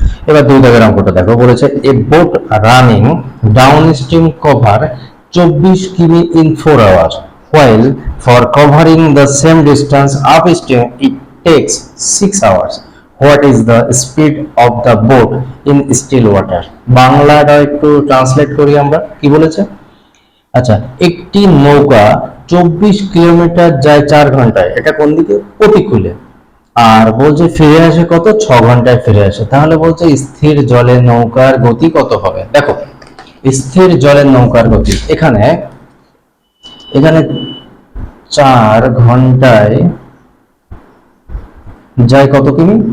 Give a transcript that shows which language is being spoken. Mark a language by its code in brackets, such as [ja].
[bn] এবার 2 দাগের অঙ্কটা দেখো, বলেছে [en] A boat running downstream cover 24 কিমি in 4 hours, while for covering the same distance upstream it takes 6 hours. What is the speed of the boat in still water? [bn] বাংলাটা একটু translate করি আমরা। কি বলেছে? আচ্ছা, একটি নৌকা 24 কিলোমিটার যায় 4 ঘন্টায়, এটা কোন দিকে? প্রতিকূলে। আর বলছে ফিরে আসে কত? 6 ঘন্টায় ফিরে আসে। তাহলে বলছে স্থির জলে নৌকার গতি কত হবে। দেখো, স্থির জলের নৌকার গতি এখানে এখানে 4 ঘন্টায় যায় কত কিমি?